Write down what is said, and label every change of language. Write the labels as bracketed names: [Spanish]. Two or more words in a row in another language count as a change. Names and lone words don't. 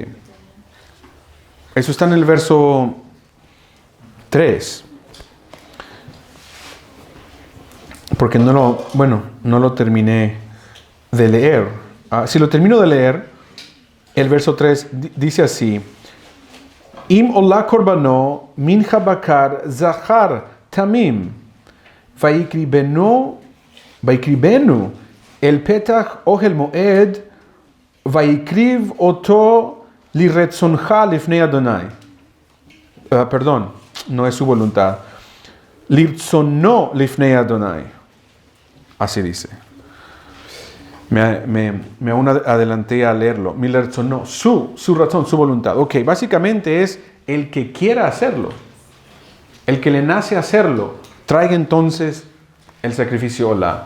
[Spanish] Eso está en el verso 3. Porque no lo terminé de leer. Si lo termino de leer, el verso 3 dice así: [Hebrew] אם עולה קרבנו מנחה בקר זכר תמים ויקריבנו אל פתח אהל מועד ויקריב אתו לרצונך לפני אדני. [Spanish] Perdón, no es su voluntad. [Hebrew] לרצונו לפני אדני. [Spanish] Así dice. Me aún adelanté a leerlo. Mi lirtzono, su razón, su voluntad. Ok, básicamente es el que quiera hacerlo. El que le nace hacerlo, traiga entonces el sacrificio olá.